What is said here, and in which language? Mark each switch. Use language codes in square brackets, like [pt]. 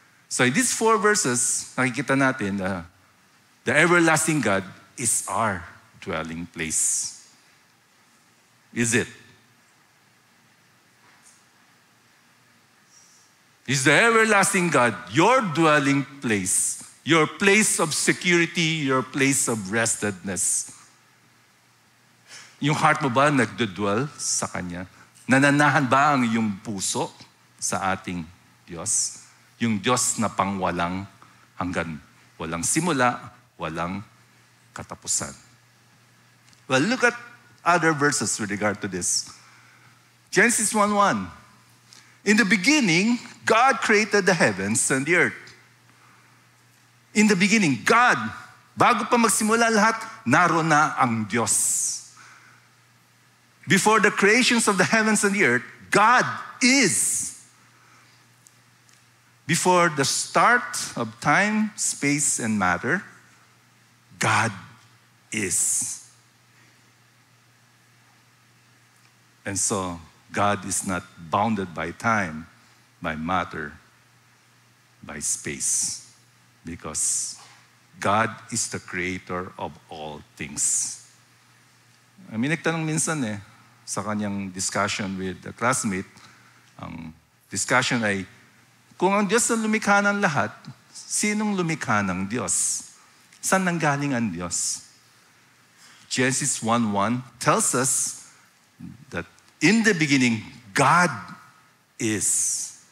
[en] So in these 4 verses, nakikita natin the everlasting God is our dwelling place. Is it? Is the everlasting God your dwelling place, your place of security, your place of restedness? [tl] Yung heart mo ba nagdudwell sa Kanya? Nananahan ba ang iyong puso sa ating Diyos? Yung Diyos na pangwalang hanggan. Walang simula, walang katapusan. [en] Well, look at other verses with regard to this. Genesis 1:1. In the beginning, God created the heavens and the earth. In the beginning, God, [tl] bago pa magsimula lahat, naroon na ang Diyos. [en] Before the creations of the heavens and the earth, God is. Before the start of time, space, and matter, God is. And so, God is not bounded by time, by matter, by space. Because God is the creator of all things. [tl] May nagtanong minsan sa kanyang discussion with a classmate, ang discussion ay, kung ang Diyos ang lumikha ng lahat, sinong lumikha ng Diyos? Saan nanggaling ang Diyos? [en] Genesis 1:1 tells us that in the beginning, God is.